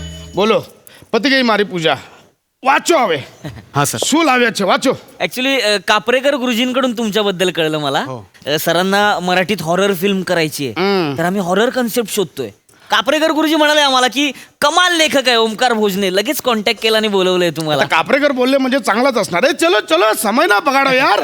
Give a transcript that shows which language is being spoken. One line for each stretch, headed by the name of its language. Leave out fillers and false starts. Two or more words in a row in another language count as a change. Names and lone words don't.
Gujarati: બોલો પતિ ગઈ મારી પૂજા વાંચો હવે. હા સર. શું લાવ્યા છે વાંચો.
Marathi: ऍक्च्युली कापरेकर गुरुजींकडून तुमच्याबद्दल कळलं मला. सरांना मराठीत हॉरर फिल्म करायची आहे, तर आम्ही हॉरर कन्सेप्ट शोधतोय. कापरेकर गुरुजी म्हणाले आम्हाला की कमाल लेखक आहे ओमकार भोजने, लगेच कॉन्टॅक्ट केला आणि बोलवलंय तुम्हाला. आता कापरेकर बोलले म्हणजे चांगलाच असणार आहे.
Gujarati: ચલો ચલો સમય ના બગાડો યાર.